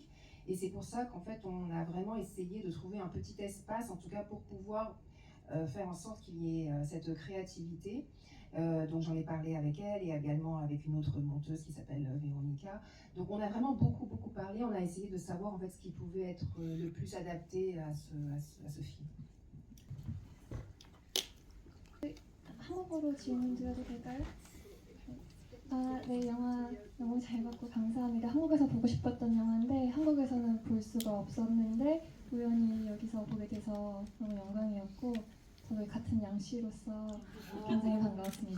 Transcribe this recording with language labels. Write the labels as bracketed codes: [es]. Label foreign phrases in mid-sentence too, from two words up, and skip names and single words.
[fr] Et c'est pour ça qu'en fait, on a vraiment essayé de trouver un petit espace, en tout cas pour pouvoir faire en sorte qu'il y ait cette créativité. Donc j'en ai parlé avec elle et également avec une autre monteuse qui s'appelle Véronica. Donc on a vraiment beaucoup parlé, on a essayé de savoir en fait ce qui pouvait être le plus adapté à ce film. [ko] 한국어로 질문 드려도 될까요? 네, 영화 너무 잘 봤고 감사합니다. 한국에서 보고 싶었던 영화인데 한국에서는 볼 수가 없었는데 우연히 여기서 보게 돼서 너무 영광이었고, 저도 같은 양씨로서 굉장히 반가웠습니다.